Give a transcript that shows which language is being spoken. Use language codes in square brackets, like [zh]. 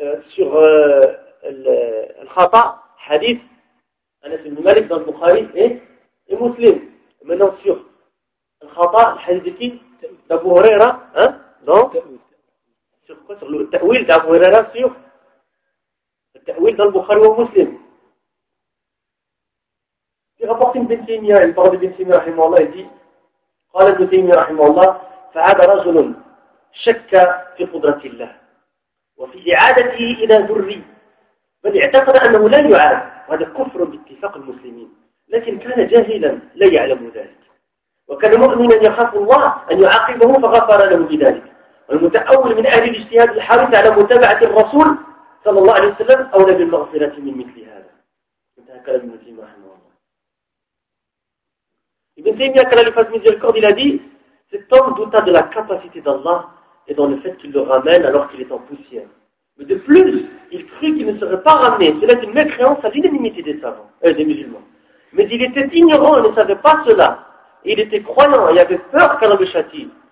[fr] Sur le Khata, hadith, Anas ibn Malik dans le Bukhari et Muslim. Maintenant sur le Khata, le hadith de qui? D'Abu Huraira, hein? Donc, sur quoi? Sur le Ta'wil d'Abu Huraira, sur le Ta'wil dans le Bukhari ou Muslim. Il rapporte Ibn Taymiyyah, il parle de Ibn Taymiyyah, il dit, [ar] قال ابن تيمية رحمه الله فعاد رجل شك في قدرة الله وفي إعادته إلى ذري بل اعتقد أنه لن يعاد وهذا كفر باتفاق المسلمين لكن كان جاهلا لا يعلم ذلك وكان مؤمنا يخاف الله أن يعاقبه فغفر له بذلك والمتأول من أهل الاجتهاد الحريص على متابعة الرسول صلى الله عليه وسلم أولى بالمغفرة من مثل هذا انتهى كلام ابن تيمية رحمه الله. [fr] Ibn Taymiyyah, qu'Allah lui fasse miséricorde, il a dit, cet homme douta de la capacité d'Allah et dans le fait qu'il le ramène alors qu'il est en poussière. Mais de plus, il crut qu'il ne serait pas ramené. Cela est une mécréance à l'unanimité des savants, des musulmans. Mais il était ignorant et ne savait pas cela. Et il était croyant et avait peur qu'Allah le châtie.